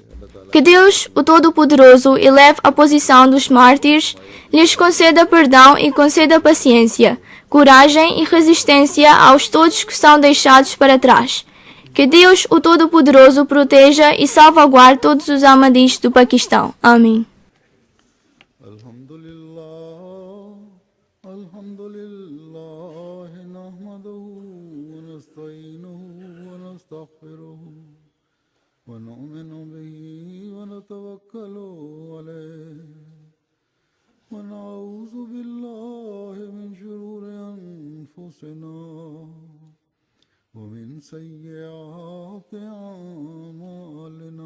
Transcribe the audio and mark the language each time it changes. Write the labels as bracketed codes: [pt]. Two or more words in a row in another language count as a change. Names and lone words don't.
[pt] Que Deus, o Todo-Poderoso, eleve a posição dos mártires, lhes conceda perdão e conceda paciência, coragem e resistência aos todos que são deixados para trás. Que Deus, o Todo-Poderoso, proteja e salvaguarde todos os Ahmadis do Paquistão. Amém. [ar] الحمد لله، نحمده ونستعينه ونستغفره ونؤمن به ونتوكل عليه ونعوذ بالله من شرور أنفسنا ومن سيئات أعمالنا.